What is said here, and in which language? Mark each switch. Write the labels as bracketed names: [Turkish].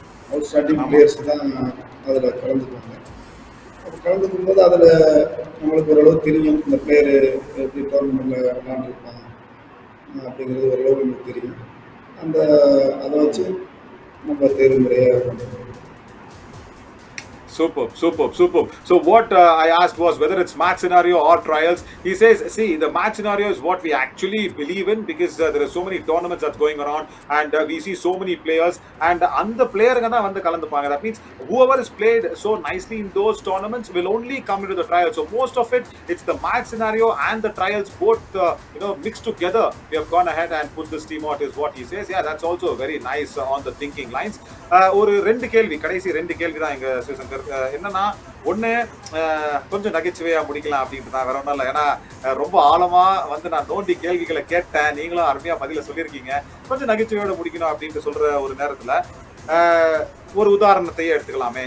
[Tamil] Out standing players தான் அதில் கலந்துக்குவாங்க. அப்போ கலந்துக்கும் போது அதில் நம்மளுக்கு ஓரளவு தெரியும் இந்த பிளேயரு எப்படி டோர்னமெண்ட்டில் விளையாண்டுருப்பாங்க அப்படிங்கிறது ஓரளவு நமக்கு தெரியும். அதை வச்சு நம்ம தேர்வு முறையாக பண்ணுறோம். [English] Superb, superb, superb. So what I asked was whether it's match scenario or trials. He says, see, the match scenario is what we actually believe in because there are so many tournaments that's going around and we see so many players and the player [Tamil] gana vandu kalandupanga. [English] That means whoever is played so nicely in those tournaments will only come into the trials. So most of it, it's the match scenario and the trials both mixed together. We have gone ahead and put this team out is what he says. Yeah, that's also very nice on the thinking lines. [Tamil] ஒரு 2 கேள்வி, கடைசி 2 கேள்வி தான் எங்க சிவசங்கர். என்னன்னா, ஒண்ணு கொஞ்சம் நகைச்சுவையா முடிக்கலாம் அப்படின்ட்டு தான், வேற ஒன்றும் இல்லை. ஏன்னா ரொம்ப ஆழமா வந்து நான் நோண்டி கேள்விகளை கேட்டேன், நீங்களும் அருமையா பதில சொல்லியிருக்கீங்க. கொஞ்சம் நகைச்சுவையோட முடிக்கணும் அப்படின்ட்டு சொல்ற ஒரு நேரத்துல ஒரு உதாரணத்தையே எடுத்துக்கலாமே.